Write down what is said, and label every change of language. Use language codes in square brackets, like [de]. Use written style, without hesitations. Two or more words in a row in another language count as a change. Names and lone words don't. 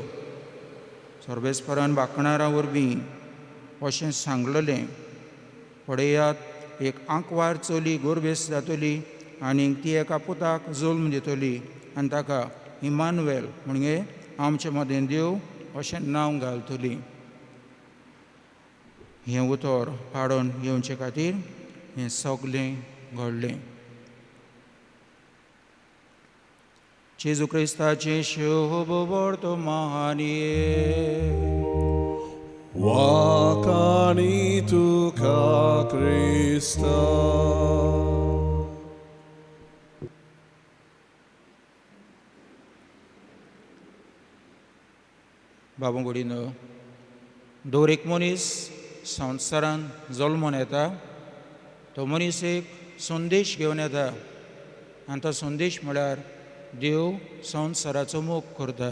[kok] सर्वेस्परान बाकणारां वरवीं अशें सांगलेलें, पळयात एक आंकवार चली गोरबेस जातली आनी ती एका पुताक जल्म दितली आनी ताका इमानुएल म्हणजे आमचे मदें देव अशें नांव घालतली. हें उतर पाडून येवचे खातीर हें सगलें घडलें. जेजू क्रिस्ताचें शुभ वर्तमान. Wakani tuka Krista. बाबू गोडीन दर एक मनीस संवसारान जल्मून येता, तो मनीस एक संदेश घेवन येता आनी तो संदेश म्हळ्यार देव संवसाराचो मोग करता.